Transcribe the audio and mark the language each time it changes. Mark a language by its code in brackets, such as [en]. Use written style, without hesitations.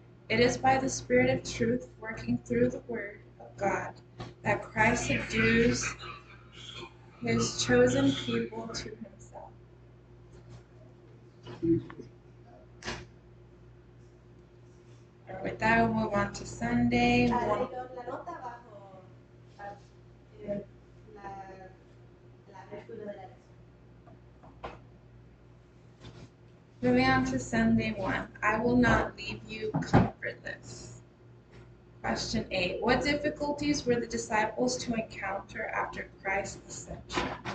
[en] It is by the Spirit of truth working through the Word of God that Christ subdues his chosen people to himself." With that, we'll move on to Sunday. [es] La nota bajo la apertura de la lección. [en] Moving on to Sunday 1. I will not leave you comfortless. Question 8. What difficulties were the disciples to encounter after Christ's ascension?